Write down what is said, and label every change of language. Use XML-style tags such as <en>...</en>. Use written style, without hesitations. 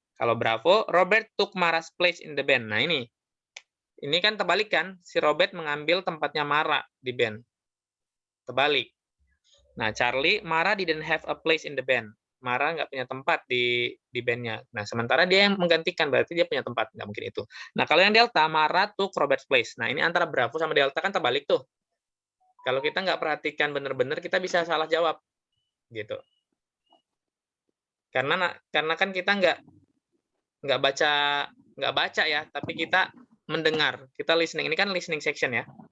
<en>Kalau Bravo, Robert took Mara's place in the band.</en> <id>Nah, ini kan terbalik kan? Si Robert mengambil tempatnya Mara di band. Terbalik.</id> <en>Nah, Charlie, Mara didn't have a place in the band.</en> <id>Mara nggak punya tempat di bandnya. Nah, sementara dia yang menggantikan, berarti dia punya tempat. Nggak mungkin itu.</id> <en>Nah, kalau yang Delta, Mara took Robert's place.</en> <id>Nah, ini antara Bravo sama Delta kan terbalik tuh. Kalau kita nggak perhatikan benar-benar, kita bisa salah jawab. Gitu. Karena kan kita nggak baca ya, tapi kita mendengar. Kita listening. Ini kan listening section ya.</id>